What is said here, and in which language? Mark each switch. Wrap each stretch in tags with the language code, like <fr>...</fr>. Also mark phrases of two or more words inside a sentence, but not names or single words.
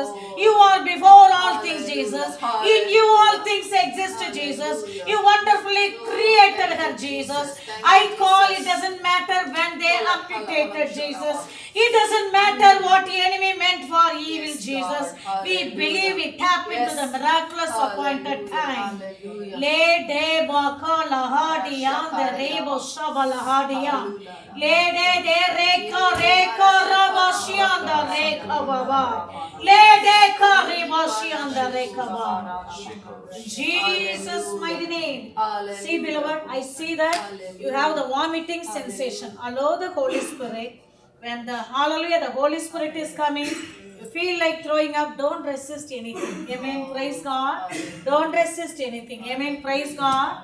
<en>You are before all things, Jesus. In you all things exist, Jesus. You wonderfully created her, Jesus. I call it doesn't matter when they amputated, Jesus. It doesn't matter what the enemy meant for evil, Jesus. We believe we tap into the miraculous appointed time. Le de baka lahadia, the rebo shaba lahadia. Le de reka rabashian the reka baba. Le de ka rebashian the reka baba. In Jesus' mighty name. See, beloved, I see that you have the vomiting sensation. Allow the Holy Spirit. When the hallelujah, the Holy Spirit is coming, you feel like throwing up, don't resist anything. Amen. Praise God. Don't resist anything. Amen. Praise God.</en>